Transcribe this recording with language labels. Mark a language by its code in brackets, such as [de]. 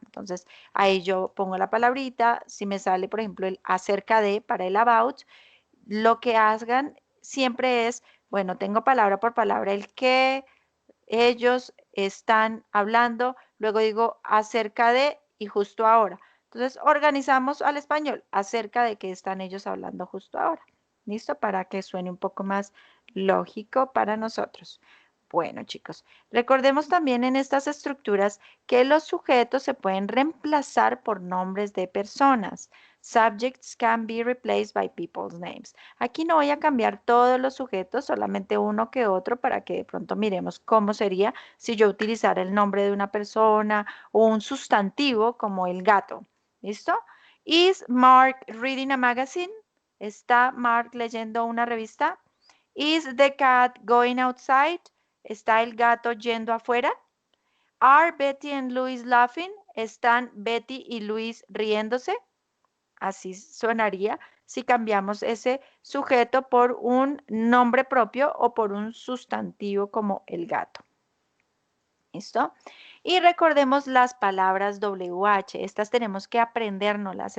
[es] Entonces, ahí yo pongo la palabrita, si me sale, por ejemplo, el acerca de para el about, lo que hagan siempre es, bueno, tengo palabra por palabra el que ellos están hablando, luego digo acerca de y justo ahora. Entonces, organizamos al español acerca de qué están ellos hablando justo ahora. ¿Listo? Para que suene un poco más lógico para nosotros. Bueno, chicos, recordemos también en estas estructuras que los sujetos se pueden reemplazar por nombres de personas. [en] Subjects can be replaced by people's names. [es] Aquí no voy a cambiar todos los sujetos, solamente uno que otro, para que de pronto miremos cómo sería si yo utilizara el nombre de una persona o un sustantivo como el gato. ¿Listo? [en] Is Mark reading a magazine? [es] ¿Está Mark leyendo una revista? [en] Is the cat going outside? [es] ¿Está el gato yendo afuera? [en] Are Betty and Louis laughing? [es] ¿Están Betty y Luis riéndose? Así sonaría si cambiamos ese sujeto por un nombre propio o por un sustantivo como el gato. ¿Listo? Y recordemos las palabras WH. Estas tenemos que aprendérnoslas.